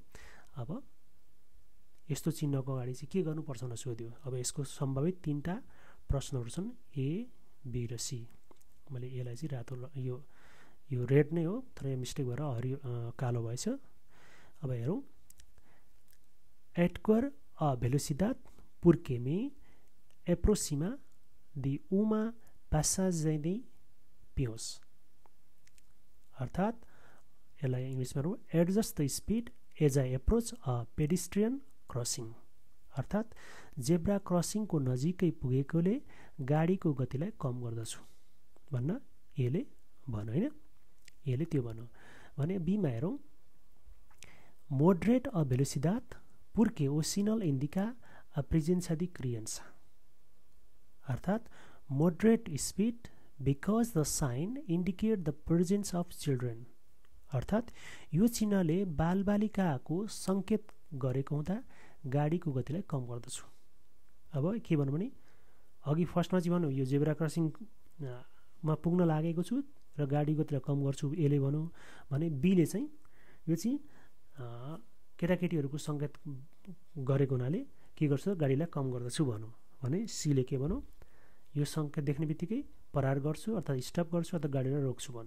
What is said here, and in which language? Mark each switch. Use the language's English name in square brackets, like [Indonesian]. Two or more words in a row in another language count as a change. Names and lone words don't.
[Nepali] अब यस्तो चिन्हको अगाडि चाहिँ के गर्नुपर्छ भनेर सोध्यो। अब यसको सम्भावित 3टा प्रश्नहरू छन्, ए, बी र सी। मैले यसलाई चाहिँ रातो यो रेड नै हो तर यो मिस्टेक भएर हरियो कालो भएछ। अब हेरौँ, [Portuguese] Atenuar a velocidade porque me aproxima de uma passagem de peões. [Nepali] अर्थात् यसलाई इङ्ग्लिसमा हो [English] adjust the speed as I approach a pedestrian crossing. [Nepali] अर्थात् [English] zebra crossing [Nepali] नजिकै पुगेकोले गाडीको गतिलाई कम गर्दछु भन्न यसले भन्यो होइन, यसले त्यो भन्यो भने बीमा हेरौँ, [Portuguese] Moderar a velocidade porque o sinal indica a presença de criança. [English] अर्थात् moderate speed because the sign indicate the presence of children। [Nepali] अर्थात् यो चिन्हले बालबालिकाको सङ्केत गरेको हुँदा गाडीको गतिलाई कम गर्दछु। अब के भन्नु भने अघि फर्स्टमा चाहिँ भनौँ यो [English] zebra crossing [Nepali] पुग्न लागेको छु र गाडी गतिलाई कम गर्छु यसले भनौँ भने बीले चाहिँ यो चाहिँ केटाकेटीहरूको सङ्केत गरेको हुनाले के गर्छु गाडीलाई कम गर्दछु भनौँ भने सीले के भनौँ यो सङ्केत देख्ने बित्तिकै परार गर्छु अर्थात् स्टप गर्छु अथवा गाडीलाई रोक्छु भनौँ।